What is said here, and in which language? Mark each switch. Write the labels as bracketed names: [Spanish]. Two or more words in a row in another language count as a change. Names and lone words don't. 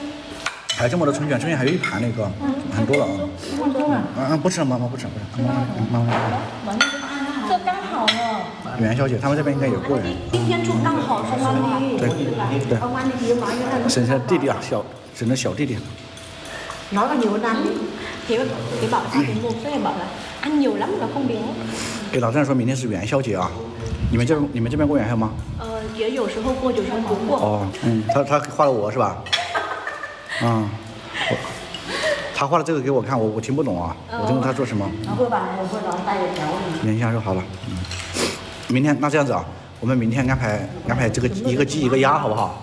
[Chinese] 还有这么多春卷还有一盘那个，很多了啊。不吃了，妈妈不吃。妈妈。这刚好了。元宵节他们这边应该有过年。今天就刚好是吗？对。省下弟弟啊，省的小弟弟。 [Vietnamese] Nói là nhiều lắm thì bảo sao thì mua cái này bảo là ăn nhiều lắm là không béo. [Chinese] 给老丈人说明天是元宵节啊，你们这边过元宵吗？也有时候过，有时候不过。哦，他画了我是吧？他画的这个给我看，我听不懂啊，我听他说什么。元宵就好了，明天那这样子啊，我们明天安排这个一个鸡一个鸭好不好？